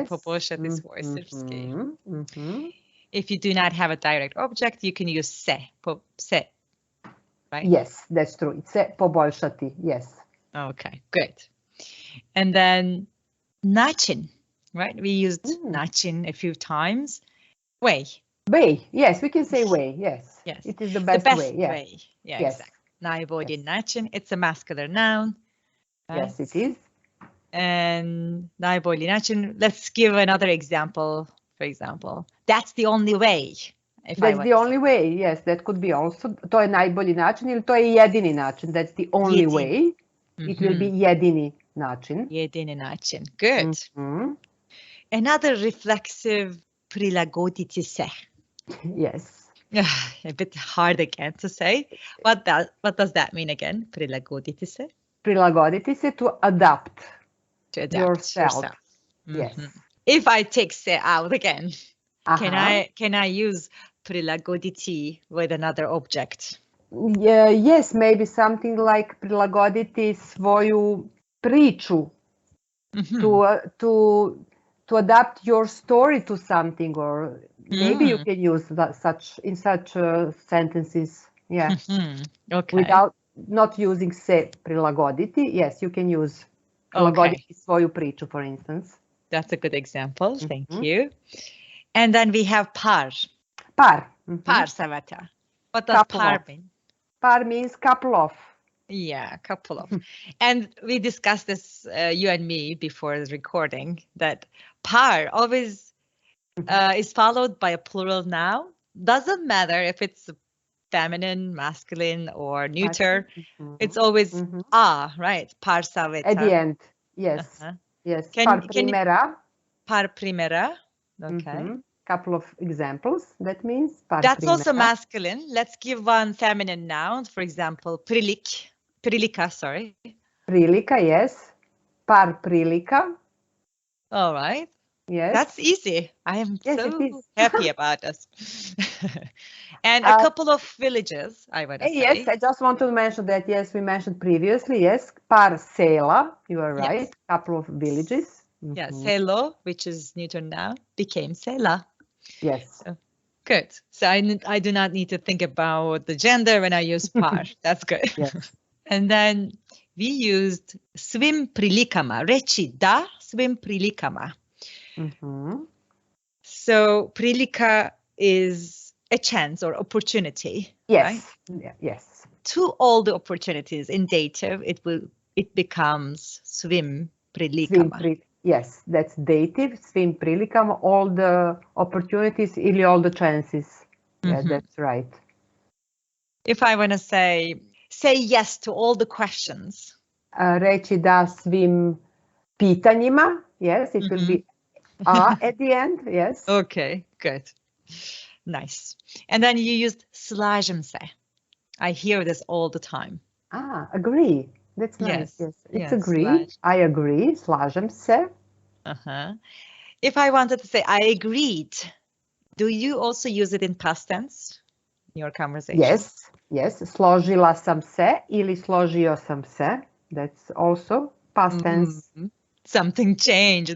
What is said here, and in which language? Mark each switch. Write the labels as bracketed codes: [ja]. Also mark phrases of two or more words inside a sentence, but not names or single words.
[en] yes. [sr] Poboljšati svoj srpski. [en] If you do not have a direct object, you can use se. Se. Right? Yes, that's true. It's [sr] se poboljšati, [en] yes. Okay, good. And then način, right? We used način a few times. Way. Way, yes, we can say way, yes. Yes. It is the best way. Yes. Way. Yeah, yes. Exactly. [sr] Najbolji način, [en] it's a masculine noun. Right? Yes, it is. [sr] And najbolji način, [en] let's give another example, for example. That's the only way. That's the only way, yes, that could be also. [sr] To je najbolji način ili to je jedini način. [en] That's the only way. It will be [sr] jedini način. Jedini način. [en] Good. Mhm. Another reflexive [sr] prilagoditi se. [en] Yes. A bit hard again to say. What does that mean again? [sr] Prilagoditi se? Prilagoditi se, [en] to adapt. To adapt yourself. Yes. Yes. If I take se out again, Aha. can I use prilagoditi with another object? Yeah, yes, maybe something like [sr] prilagoditi svoju priču. Mhm. [en] To adapt your story to something, or maybe you can use such sentences. Yeah. Mhm. Okay. Without not using [sr] se prilagoditi. [en] Yes, you can use [sr] prilagoditi svoju priču, [en] for instance. That's a good example. Thank Mhm. you. And then we have par. Par. Mhm. [sr] Par saveta. [en] What does Couple par of. mean? Par means couple of. Yeah, a couple of. And we discussed this, you and me, before the recording, that par always is followed by a plural noun. Doesn't matter if it's feminine, masculine, or neuter. Mhm. It's always Mhm. right? [sr] Par saveta. [en] At the end, yes. Uh-huh. Yes. Can Par you- primera. [sr] Par primera. Okay. [en] Mhm. Couple of examples. That means par That's primera. also masculine. Let's give one feminine noun. For example, prilika, sorry. [sr] Prilika, yes. Par prilika. [en] All right. Yes. That's easy. I am Yes, so it is. happy about this. And a couple of villages, I want to say. Yes, I just want to mention that, yes, we mentioned previously, yes. [sr] Par sela, [en] you are Yes. right. Couple of villages. Yeah, Mhm. selo, which is neuter now, became sela. Yes. Good. So I do not need to think about the gender when I use par. That's good. Yes. And then we used [sr] svim prilikama. Reći da svim prilikama. Mhm. [en] So prilika is a chance or opportunity. Yes. Right? Yes. To all the opportunities in dative, it becomes [sr] svim prilikama. [en] Yes, that's dative. [sr] Svim prilikama, [en] all the opportunities ili all the chances. Yeah, Mhm. that's right. If I want to say yes to all the questions. [sr] Reći da svim pitanjima. [en] Yes, it will be a at the end. Yes. Okay, good. Nice. And then you used [sr] slažem se. [en] I hear this all the time. Agree. That's nice. Yes. Yes, it's Yes, agree. I agree. [sr] Slažem se. Uh-huh. [en] If I wanted to say I agreed, do you also use it in past tense in your conversation? Yes, yes. [sr] Složila sam se ili složio sam se. [en] That's also past tense. Something changed.